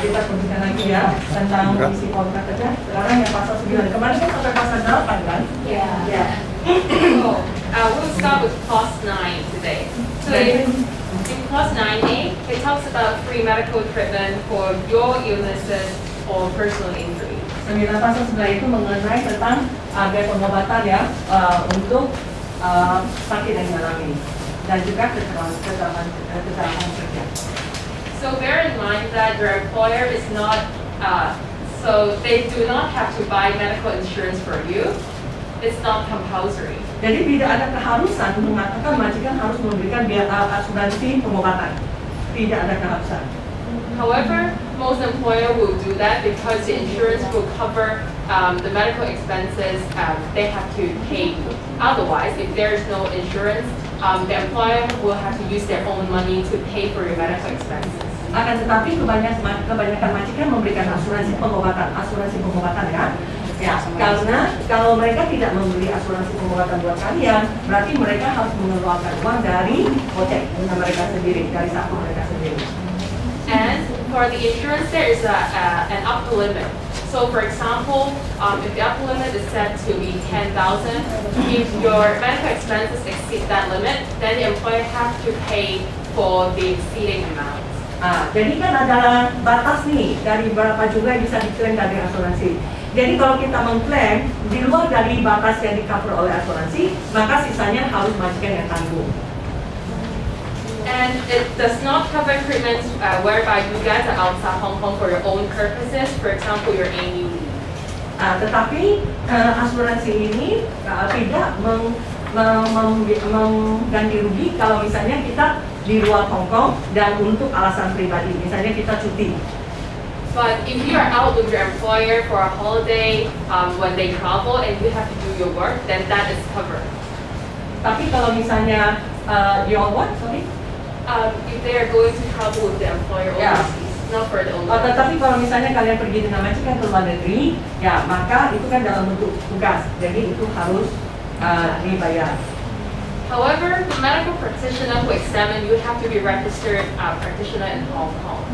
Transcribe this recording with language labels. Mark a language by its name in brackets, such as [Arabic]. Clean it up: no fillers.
[Indonesian] Kita perhatikan lagi ya tentang isi kontrak kerja. Sekarang yang pasal 9. Kemarin kan sampai pasal 8 kan? Ya. [English] So we'll start with clause 9 today. So in clause 9A, it talks about free medical treatment for your illnesses or personal injury. [Indonesian] 9 pasal 9 itu mengenai tentang biaya pengobatan ya untuk sakit yang dialami dan juga kecelakaan kerja. [English] So bear in mind that your employer is not, so they do not have to buy medical insurance for you. It's not compulsory. [Indonesian] Jadi tidak ada keharusan mengatakan majikan harus memberikan biaya asuransi pengobatan. Tidak ada keharusan. [English] However, most employer will do that because the insurance will cover the medical expenses they have to pay. Otherwise, if there is no insurance, the employer will have to use their own money to pay for your medical expenses. [Indonesian] Akan tetapi kebanyakan majikan memberikan asuransi pengobatan ya. Ya, karena kalau mereka tidak membeli asuransi pengobatan buat kalian, berarti mereka harus mengeluarkan uang dari kocek mereka sendiri, dari saku mereka sendiri. [English] And for the insurance, there is an upper limit. So, for example, if the upper limit is set to be 10,000, if your medical expenses exceed that limit, then the employer has to pay for the exceeding amount. [Indonesian] Jadi kan adalah batas nih dari berapa juga yang bisa diklaim dari asuransi. Jadi kalau kita mengklaim di luar dari batas yang di-cover oleh asuransi, maka sisanya harus majikan yang tanggung. [English] And it does not cover treatments whereby you guys are outside Hong Kong for your own purposes, for example, your AU. [Indonesian] Tetapi asuransi ini tidak mengganti rugi kalau misalnya kita di luar Hong Kong dan untuk alasan pribadi, misalnya kita cuti. [English] But if you are out with your employer for a holiday when they travel and you have to do your work, then that is covered. [Indonesian] Tapi kalau misalnya [English] your what? Sorry? If they are going to travel with the employer overseas, not for the own. [Indonesian] Tetapi kalau misalnya kalian pergi dengan majikan ke luar negeri, ya maka itu kan dalam bentuk tugas, jadi itu harus dibayar. [English] However, the medical practitioner who examine you have to be registered practitioner in Hong Kong.